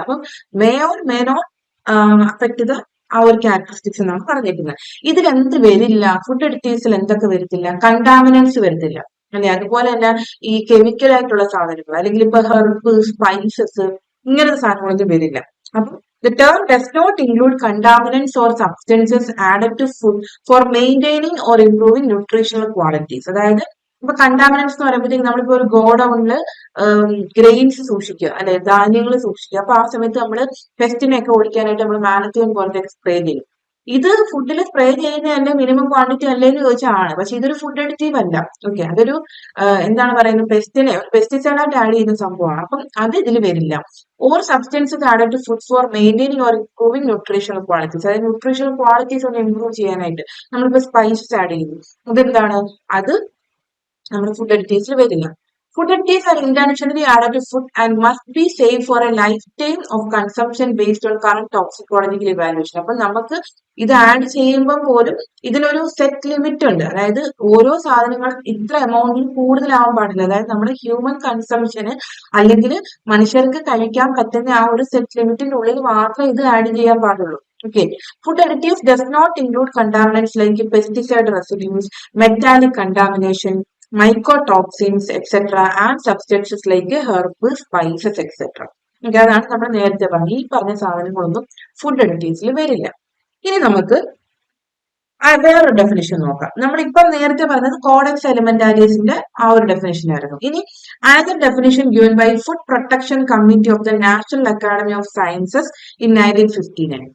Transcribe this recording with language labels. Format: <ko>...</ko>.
<ml>അപ്പം</ml> <en>may not affect the</en> <ml>ആ ഒരു ക്യാരക്ടറിസ്റ്റിക്സ് എന്നാണ് പറഞ്ഞിരിക്കുന്നത്. ഇതിൽ എന്ത് വരില്ല, ഫുഡ് അഡിറ്റീവ്സിൽ എന്തൊക്കെ വരത്തില്ല? കണ്ടാമിനൻസ് വരത്തില്ല അല്ലെ. അതുപോലെ തന്നെ ഈ കെമിക്കൽ ആയിട്ടുള്ള സാധനങ്ങൾ അല്ലെങ്കിൽ ഇപ്പൊ ഹെർബ്, സ്പൈസസ് ഇങ്ങനത്തെ സാധനങ്ങളൊന്നും വരില്ല. അപ്പൊ</ml> <en>the term does not include contaminants or substances added to food for maintaining or improving nutritional qualities.</en> <ml>അതായത് ഇപ്പൊ കണ്ടാമിനൻസ് എന്ന് പറയുമ്പോഴത്തേക്ക് നമ്മളിപ്പോ ഒരു ഗോഡൌണില് ഗ്രെയിൻസ് സൂക്ഷിക്കുക അല്ലെ, ധാന്യങ്ങൾ സൂക്ഷിക്കുക. അപ്പൊ ആ സമയത്ത് നമ്മൾ പെസ്റ്റിനെയൊക്കെ ഓടിക്കാനായിട്ട് നമ്മൾ മാനത്തിയൻ പോലത്തെ സ്പ്രേ ചെയ്യും. ഇത് ഫുഡിൽ സ്പ്രേ ചെയ്യുന്നതല്ലേ മിനിമം ക്വാണ്ടിറ്റി അല്ലേ എന്ന് ചോദിച്ചാൽ ആണ്. പക്ഷെ ഇതൊരു ഫുഡ് അഡിറ്റീവ് അല്ല. ഓക്കെ, അതൊരു എന്താണ് പറയുന്നത്, പെസ്റ്റിസൈഡ് ആയിട്ട് ആഡ് ചെയ്യുന്ന സംഭവമാണ്. അപ്പം അത് ഇതിൽ വരില്ല.</ml> <en>Or substances added to food for maintaining or improving nutritional qualities.</en> <ml>അതായത് ന്യൂട്രീഷണൽ ക്വാളിറ്റീസ് ഒന്ന് ഇംപ്രൂവ് ചെയ്യാനായിട്ട് നമ്മളിപ്പോ സ്പൈസസ് ആഡ് ചെയ്യുന്നു. അതെന്താണ്, അത് നമ്മുടെ ഫുഡ് അഡിറ്റീവ്സിൽ വരില്ല.</ml> <en>Food additives are intentionally added to food and must be safe for a lifetime of consumption based on current toxicological evaluation.</en> <ml>അപ്പൊ നമുക്ക് ഇത് ആഡ് ചെയ്യുമ്പോൾ പോലും ഇതിനൊരു സെറ്റ് ലിമിറ്റ് ഉണ്ട്. അതായത് ഓരോ സാധനങ്ങളും ഇത്ര എമൗണ്ടിൽ കൂടുതലാവാൻ പാടില്ല. അതായത് നമ്മുടെ ഹ്യൂമൻ കൺസംഷന് അല്ലെങ്കിൽ മനുഷ്യർക്ക് കഴിക്കാൻ പറ്റുന്ന ആ ഒരു സെറ്റ് ലിമിറ്റിന്റെ ഉള്ളിൽ മാത്രമേ ഇത് ആഡ് ചെയ്യാൻ പാടുള്ളൂ.</ml> <en>Okay. Food additives does not include contaminants like pesticide residues, metallic contamination, mycotoxins, etc. and substances like herbs, spices, etc.</en> <ml>അതാണ് നമ്മൾ നേരത്തെ പറഞ്ഞ ഈ പറഞ്ഞ സാധനങ്ങളൊന്നും ഫുഡ് അഡിറ്റീവ്സിൽ വരില്ല. ഇനി നമുക്ക് വേറൊരു ഡെഫിനിഷൻ നോക്കാം. നമ്മളിപ്പം നേരത്തെ പറഞ്ഞത് കോഡെക്സ് എലിമെന്റാരിയസിന്റെ ആ ഒരു ഡെഫിനിഷൻ ആയിരുന്നു. ഇനി ആദ്യ</ml> <en>Definition given by food protection committee of the national academy of sciences in 1959.</en>